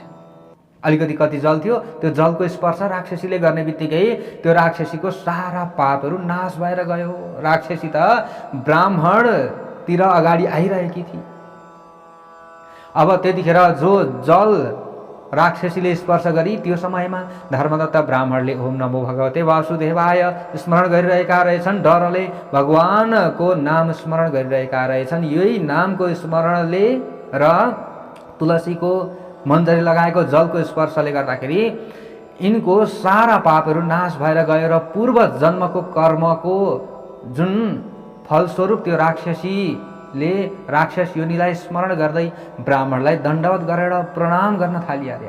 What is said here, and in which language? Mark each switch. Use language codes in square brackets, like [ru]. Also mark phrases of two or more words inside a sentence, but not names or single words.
[ne] अलिकति कति जल थियो, त्यो जलको स्पर्श राक्षसीले गर्ने बित्तिकै त्यो राक्षसीको सारा पापहरू नाश भएर गयो। राक्षसी त ब्राह्मणतिर अगाडि आइरहेकी थिए। अब त्यतिखेर जो जल राक्षसीले स्पर्श गरी त्यो समयमा धर्मदत्त ब्राह्मणले [sa] ओम नमो भगवते वासुदेवाय [ne] स्मरण गरिरहेका रहेछन्। डरले भगवानको नाम स्मरण गरिरहेका रहेछन्। यही नामको स्मरणले र तुलसीको मन्जरी लगाएको जलको स्पर्शले गर्दाखेरि यिनको सारा पापहरू नाश भएर गयो र पूर्व जन्मको कर्मको जुन फलस्वरूप त्यो राक्षसीले राक्षस योनिलाई स्मरण गर्दै ब्राह्मणलाई दण्डवत गरेर प्रणाम गर्न थालियो अरे।